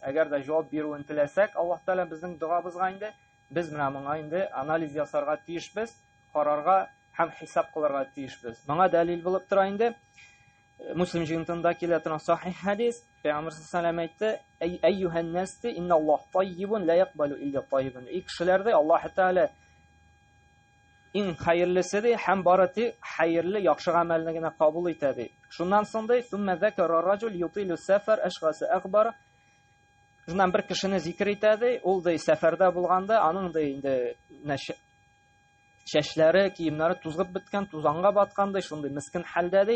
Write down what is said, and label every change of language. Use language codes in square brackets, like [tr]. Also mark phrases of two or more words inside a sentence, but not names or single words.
[tt] Әгәр дә җавап бирүен теләсәк, Аллаһ Тәгалә безнең дуабызга инде без менә моңа инде анализ ясарга тиешбез, карарга һәм хисап кылырга тиешбез. Моңа дәлил булып тора инде Муслим җыентында килә торган сахих хадис, Пәйгамбер [ar] صلى الله عليه وسلم [tt] әйтте: [ar] "أيها الناس إن الله طيب لا يقبل إلا طيبا." [tt] Кешеләрдә Аллаһ Тәгалә иң хәерлесе ди, һәм бары тик хәерле, яхшы гамәлне генә кабул итә ди. Шуннан соң ди: [ar] "ثم ذكر الرجل يطيل السفر أشعث أغبر." [tt] Шуннан бер кешене зикр итә ди, ул ди сәфәрдә булганда, аның ди инде чәчләре, киемнәре тузгып беткән, тузанга баткан ди, шундый мискин хәлдә ди.